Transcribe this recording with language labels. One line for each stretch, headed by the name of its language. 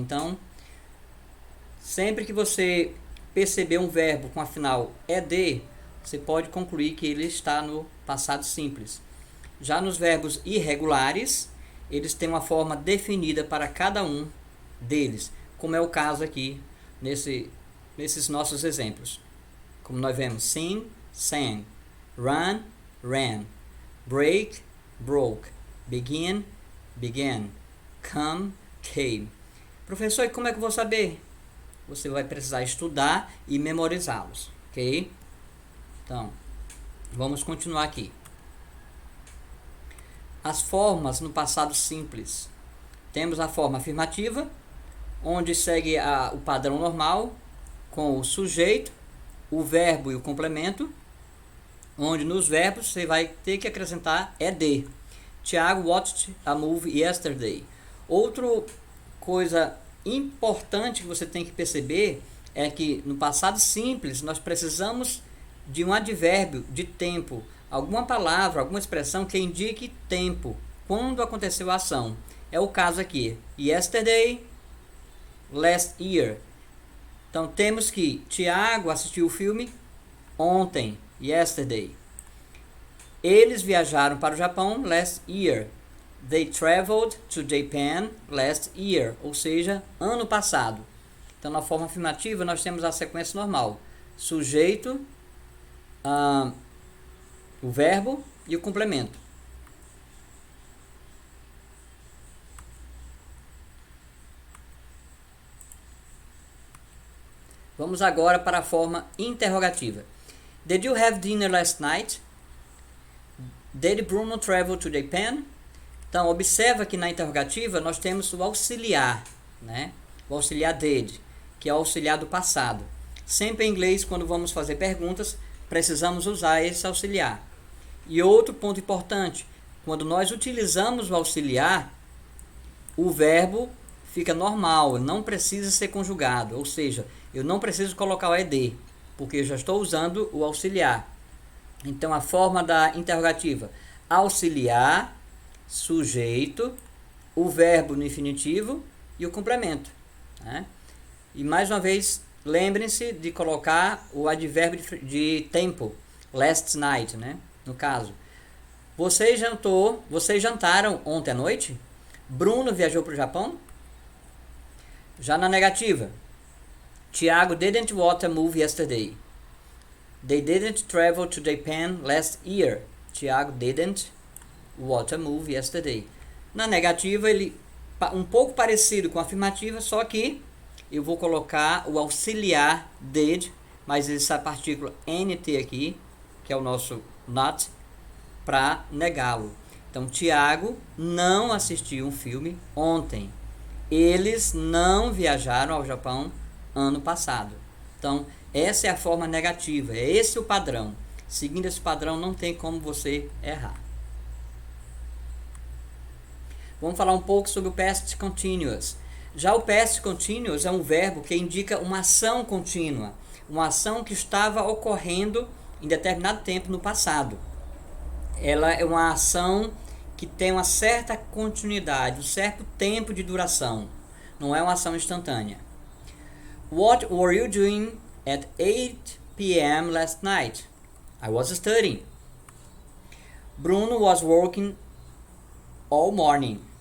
Portuguese: Então, sempre que você perceber um verbo com a final ed, você pode concluir que ele está no passado simples. Já nos verbos irregulares, eles têm uma forma definida para cada um deles, como é o caso aqui nesses nossos exemplos. Como nós vemos,
English: sing, sang, run, ran, break, broke, begin, began, come, came.
Portuguese: Professor, e como é que eu vou saber? Você vai precisar estudar e memorizá-los, ok? Então, vamos continuar aqui. As formas no passado simples. Temos a forma afirmativa, onde segue o padrão normal, com o sujeito, o verbo e o complemento, onde nos verbos você vai ter que acrescentar ed.
English: Tiago watched a movie yesterday.
Portuguese: Outra coisa importante que você tem que perceber é que no passado simples nós precisamos de um advérbio de tempo, alguma palavra, alguma expressão que indique tempo, quando aconteceu a ação. É o caso aqui,
English: yesterday, last year.
Portuguese: Então temos que Tiago assistiu o filme ontem, yesterday. Eles viajaram para o Japão
English: last year. They traveled to Japan last year,
Portuguese: ou seja, ano passado. Então, na forma afirmativa, nós temos a sequência normal: sujeito, o verbo e o complemento. Vamos agora para a forma interrogativa.
English: Did you have dinner last night? Did Bruno travel to Japan?
Portuguese: Então, observa que na interrogativa nós temos o auxiliar, né? O auxiliar did, que é o auxiliar do passado. Sempre em inglês, quando vamos fazer perguntas, precisamos usar esse auxiliar. E outro ponto importante, quando nós utilizamos o auxiliar, o verbo fica normal, não precisa ser conjugado, ou seja, eu não preciso colocar o ed, porque eu já estou usando o auxiliar. Então, a forma da interrogativa: auxiliar, sujeito, o verbo no infinitivo e o complemento, né? E mais uma vez, lembrem-se de colocar o advérbio de tempo,
English: last night,
Portuguese: né? No caso, vocês jantaram ontem à noite? Bruno viajou para o Japão? Já na negativa,
English: Tiago didn't watch a movie yesterday. They didn't travel to Japan last year. Tiago didn't watch a movie yesterday.
Portuguese: Na negativa, ele um pouco parecido com a afirmativa, só que eu vou colocar o auxiliar did, mas essa partícula nt aqui, que é o nosso not, para negá-lo. Então, Tiago não assistiu um filme ontem. Eles não viajaram ao Japão ano passado. Então, essa é a forma negativa, é esse o padrão. Seguindo esse padrão, não tem como você errar. Vamos falar um pouco sobre o Past Continuous. Já o Past Continuous é um verbo que indica uma ação contínua, uma ação que estava ocorrendo em determinado tempo no passado. Ela é uma ação que tem uma certa continuidade, um certo tempo de duração. Não é uma ação instantânea.
English: What were you doing at 8 p.m. last night? I was studying. Bruno was working all morning.